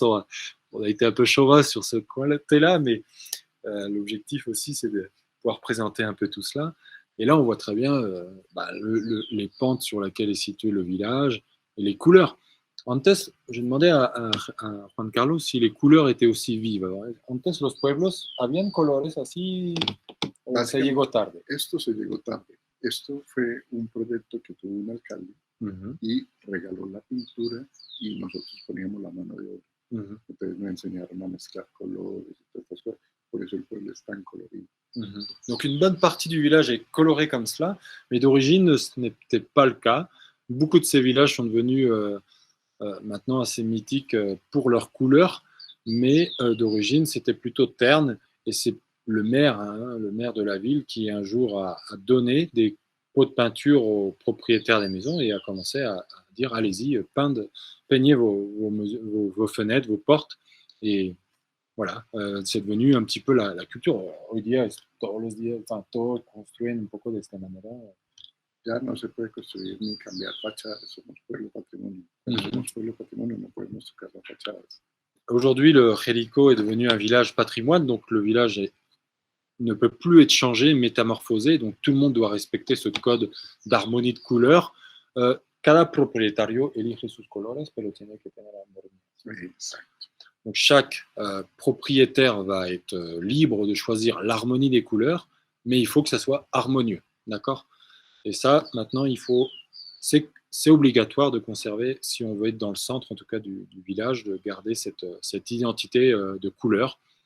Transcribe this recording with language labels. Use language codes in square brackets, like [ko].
[fr] On a été un peu chauvin sur ce coin-là, mais l'objectif aussi, c'est de pouvoir présenter un peu tout cela. Et là, on voit très bien les pentes sur lesquelles est situé le village et les couleurs. Antes, j'ai demandé à Juan Carlos si les couleurs étaient aussi vives. [es] Alors, antes, los pueblos habían colores así o se llegó tarde. Esto se llegó tarde. Esto fue un proyecto que tuvo un alcalde y regaló la pintura y nosotros poníamos la mano de obra. Entonces nos enseñaron a mezclar colores y todas estas cosas. Por eso el pueblo es tan colorido. [fr] Donc une bonne partie du village est colorée comme cela, mais d'origine ce n'était pas le cas. Beaucoup de ces villages sont devenus maintenant assez mythiques pour leur couleur, mais d'origine c'était plutôt terne, et c'est le maire de la ville qui un jour a donné des pots de peinture aux propriétaires des maisons et a commencé à dire allez-y, peignez vos fenêtres, vos portes, et voilà, c'est devenu un petit peu la culture. [es] Hoy día, todos los días, todos construyen un poco de esta manera. Ya no se puede construir ni cambiar fachadas, somos pueblo patrimonio. Somos pueblo patrimonio, no podemos tocar las fachadas. [fr] Aujourd'hui, le Jerico est devenu un village patrimoine, donc le village ne peut plus être changé, métamorphosé, donc tout le monde doit respecter ce code d'harmonie de couleurs. [es] Cada propietario elige sus colores, pero tiene que tener armonía. [fr] Donc chaque propriétaire va être libre de choisir l'harmonie des couleurs, mais il faut que ça soit harmonieux, d'accord? Et ça, maintenant, c'est obligatoire de conserver, si on veut être dans le centre, en tout cas du village, de garder cette identité de couleur.